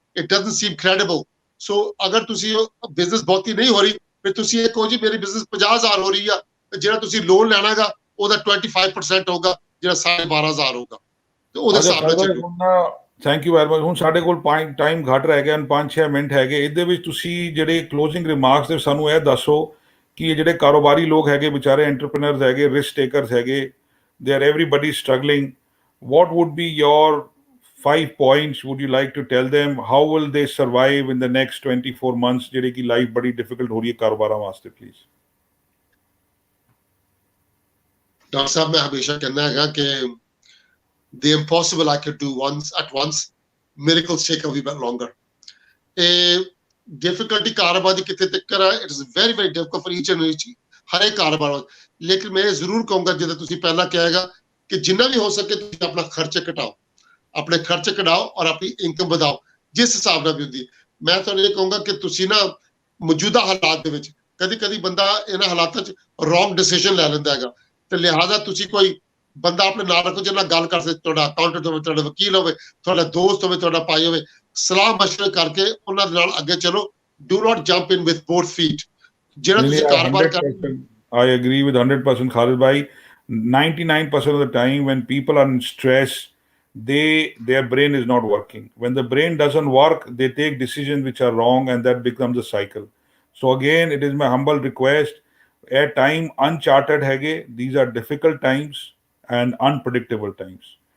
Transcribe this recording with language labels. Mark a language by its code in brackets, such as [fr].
[en] It doesn't seem credible. [pa] ਸੋ ਅਗਰ ਤੁਸੀਂ business ਬਹੁਤੀ ਨਹੀਂ ਹੋ ਰਹੀ ਫਿਰ ਤੁਸੀਂ ਇਹ ਕਹੋ ਜੀ ਮੇਰੀ ਬਿਜ਼ਨਸ 50,000 ਹੋ ਰਹੀ ਆ ਤੇ ਜਿਹੜਾ ਤੁਸੀਂ ਲੋਨ ਲੈਣਾ ਹੈਗਾ ਉਹਦਾ 25% ਹੋਊਗਾ, ਜਿਹੜਾ 12,500 ਹੋਊਗਾ ਤੇ ਉਹਦੇ ਹਿਸਾਬ ਨਾਲ। Thank you very much. ਹੁਣ ਸਾਡੇ ਕੋਲ ਟਾਈਮ ਘੱਟ ਰਹਿ ਗਿਆ, 5-6 ਮਿੰਟ ਹੈਗੇ। ਇਹਦੇ ਵਿੱਚ ਤੁਸੀਂ ਜਿਹੜੇ ਕਲੋਜ਼ਿੰਗ ਰਿਮਾਰਕਸ ਦੇ ਸਾਨੂੰ ਇਹ ਦੱਸੋ ਕਿ ਇਹ ਜਿਹੜੇ ਕਾਰੋਬਾਰੀ ਲੋਕ ਹੈਗੇ ਵਿਚਾਰੇ ਐਂਟਰਪ੍ਰੀਨਰਸ ਹੈਗੇ, ਰਿਸਕ ਟੇਕਰਸ ਹੈਗੇ, [en] They are everybody struggling, what would be your 5 points would you like to tell them? How will they survive in the next 24 months [pa] ਜਿਹੜੇ ਕਿ ਲਾਈਫ ਬੜੀ ਡਿਫਿਕਲਟ ਹੋ ਰਹੀ ਹੈ ਕਾਰੋਬਾਰਾਂ ਵਾਸਤੇ ਪਲੀਜ਼? ਡਾਕਟਰ ਸਾਹਿਬ ਮੈਂ ਹਮੇਸ਼ਾ ਕਹਿੰਦਾ ਹੈਗਾ ਕਿ [en] the impossible I could do at once, miracles take a wee bit longer. [pa] ਇਹ difficulty ਕਾਰੋਬਾਰ ਦੀ ਕਿਤੇ ਤੱਕ ਹੈ, [en] it is very very difficult for each and each [pa] ਹਰ ਇੱਕ ਕਾਰੋਬਾਰ, ਲੇਕਿਨ ਮੈਂ ਜ਼ਰੂਰ ਕਹੂੰਗਾ ਜਿੱਦਾਂ ਤੁਸੀਂ ਪਹਿਲਾਂ ਕਿਹਾ ਹੈਗਾ ਕਿ ਜਿੰਨਾ ਵੀ ਹੋ ਸਕੇ ਤੁਸੀਂ ਆਪਣਾ ਖਰਚ ਘਟਾਓ, ਆਪਣੇ ਖਰਚ ਘਟਾਓ ਔਰ ਆਪਣੀ ਇਨਕਮ ਵਧਾਓ ਜਿਸ ਹਿਸਾਬ ਨਾਲ ਵੀ ਹੁੰਦੀ। ਮੈਂ ਤੁਹਾਨੂੰ ਇਹ ਕਹੂੰਗਾ ਕਿ ਤੁਸੀਂ ਨਾ ਮੌਜੂਦਾ ਹਾਲਾਤ ਦੇ ਵਿੱਚ ਕਦੀ ਕਦੀ ਬੰਦਾ ਇਹਨਾਂ ਹਾਲਾਤਾਂ 'ਚ ਰੋਂਗ ਡਿਸੀਜਨ ਲੈ ਲੈਂਦਾ ਹੈਗਾ, ਤੇ ਲਿਹਾਜ਼ਾ ਤੁਸੀਂ ਕੋਈ ਬੰਦਾ ਆਪਣੇ ਨਾਲ ਰੱਖੋ ਜਿਹਦੇ ਨਾਲ ਗੱਲ ਕਰ ਸਕੇ, ਤੁਹਾਡਾ ਅਕਾਊਂਟੈਂਟ ਹੋਵੇ, ਤੁਹਾਡਾ ਵਕੀਲ ਹੋਵੇ, ਤੁਹਾਡਾ ਦੋਸਤ ਹੋਵੇ, ਤੁਹਾਡਾ ਭਾਈ ਹੋਵੇ, ਸਲਾਹ ਮਸ਼ਵਰੇ ਕਰਕੇ ਉਹਨਾਂ ਦੇ ਨਾਲ ਅੱਗੇ ਚਲੋ। [en] Do not jump in with both feet. [pa] ਜਿਹੜਾ ਤੁਸੀਂ ਕਾਰੋਬਾਰ ਕਰ [en] I agree with 100% Khalid bhai. 99% of the time when people are in stress, their brain is not working. When the brain doesn't work, they take decisions which are wrong, and that becomes a cycle. So again, it is my humble request. At time uncharted hage, these are difficult times and unpredictable times.